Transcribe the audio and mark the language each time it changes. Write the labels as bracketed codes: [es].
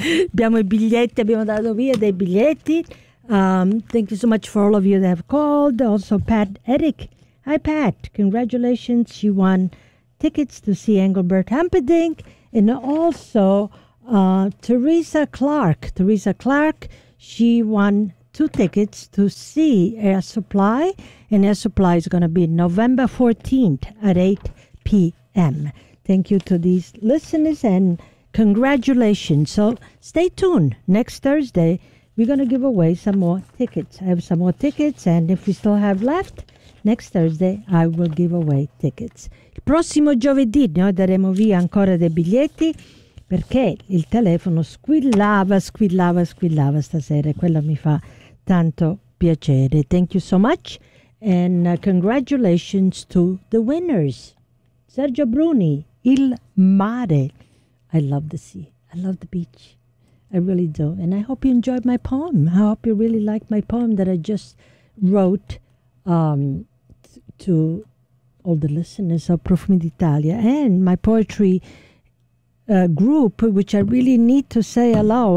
[it] Abbiamo i biglietti, abbiamo dato via dei biglietti. [en] Thank you so much for all of you that have called. Also, Pat Eric. Hi, Pat. Congratulations. You won tickets to see Engelbert Humperdinck. And also, Teresa Clark. Teresa Clark, she won two tickets to see Air Supply. And Air Supply is going to be November 14th at 8 p.m. Thank you to these listeners and congratulations. So stay tuned. Next Thursday, we're going to give away some more tickets. I have some more tickets, and if we still have left, next Thursday I will give away tickets. [it] Il prossimo giovedì noi daremo via ancora dei biglietti perché il telefono squillava stasera. Quello mi fa tanto piacere. [en] Thank you so much and congratulations to the winners. Sergio Bruni. Il mare. I love the sea. I love the beach. I really do. And I hope you enjoyed my poem. I hope you really like my poem that I just wrote to all the listeners of Profumi d'Italia and my poetry group, which I really need to say hello.